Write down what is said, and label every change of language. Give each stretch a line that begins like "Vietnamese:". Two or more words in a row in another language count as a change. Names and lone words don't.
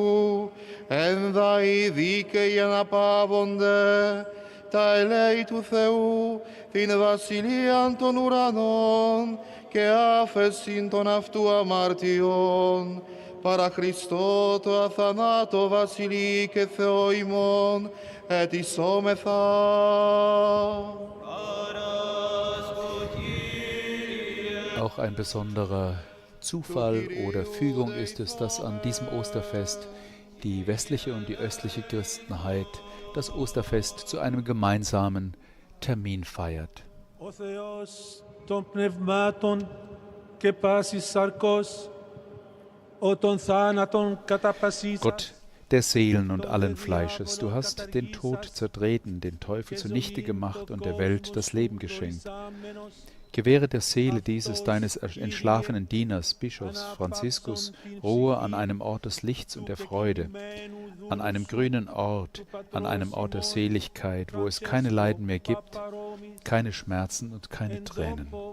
Greek: ένδα οι δίκαιοι αναπαύονται, τα ελέη του Θεού, την βασιλείαν των ουρανών και άφεσιν των αυτού αμαρτιών, παρά Χριστό το αθανάτο βασιλεί και Θεό ημών, ετισόμεθα.
German: Auch ein besonderer Zufall oder Fügung ist es, dass an diesem Osterfest die westliche und die östliche Christenheit das Osterfest zu einem gemeinsamen Termin feiert.
Greek: Ο Θεός των πνευμάτων και πάσης σαρκός, ο των θάνατων καταπασίσας.
German: Gott der Seelen und allen Fleisches, du hast den Tod zertreten, den Teufel zunichte gemacht und der Welt das Leben geschenkt. Gewähre der Seele dieses deines entschlafenen Dieners, Bischofs Franziskus, Ruhe an einem Ort des Lichts und der Freude, an einem grünen Ort, an einem Ort der Seligkeit, wo es keine Leiden mehr gibt, keine Schmerzen und keine Tränen.